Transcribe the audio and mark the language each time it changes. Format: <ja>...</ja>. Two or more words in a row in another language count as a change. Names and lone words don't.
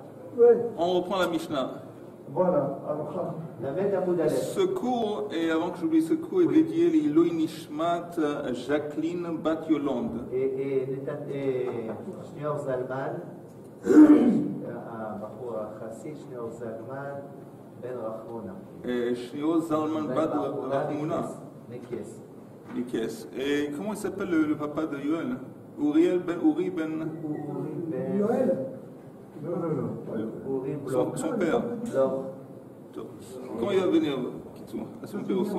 <fr>On reprend la Mishnah. Voilà. Ce cours, et avant que j'oublie ce cours, est dédié à</fr> <he>עילוי נשמת</he> <fr>Jacqueline Bat Yolande.</fr> <he>Et Shneor Zalman, הבחור החסיד, שניאור זלמן בן רחמונה. Shneor Zalman Bat Rachmona. Nikes.</he> <fr>Et comment il s'appelle le papa de Yoel? Uri Ben. Yoel. Son père. Quand il va venir, à son père aussi.</fr>